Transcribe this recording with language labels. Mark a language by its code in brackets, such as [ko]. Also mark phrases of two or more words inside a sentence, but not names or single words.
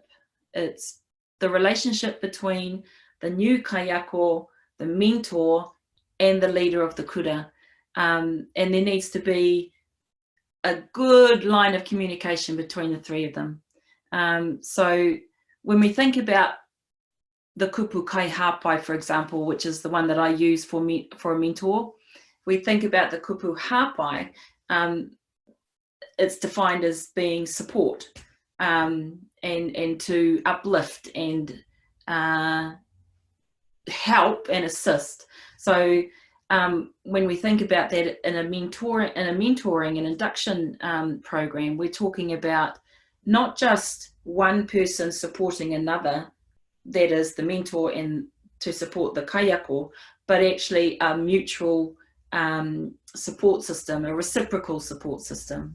[en] It's the relationship between the new kaiako, the mentor, and the leader of the kura. And there needs to be a good line of communication between the three of them. So when we think about the [mi] kupu kai hapai, [en] for example, which is the one that I use for a mentor, we think about the [mi] kupu hapai, [en] it's defined as being support, and to uplift and help and assist. So when we think about that in a mentoring and induction program, we're talking about not just one person supporting another, that is the mentor and to support the kaiako, but actually a mutual support system, a reciprocal support system.